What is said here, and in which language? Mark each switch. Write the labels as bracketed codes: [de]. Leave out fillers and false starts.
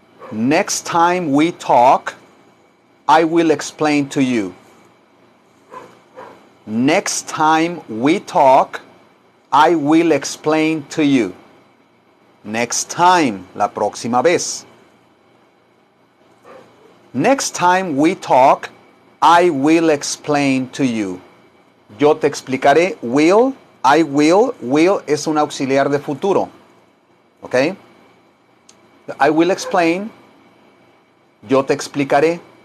[en] Next time we talk, I will explain to you. Next time we talk, I will explain to you. Next time, [es] la próxima vez. [en] Next time we talk, I will explain to you. [es] Yo te explicaré. [en] Will, I will. [es] Will es un auxiliar de futuro. ¿Ok? [en] I will explain. [es] Yo te explicaré.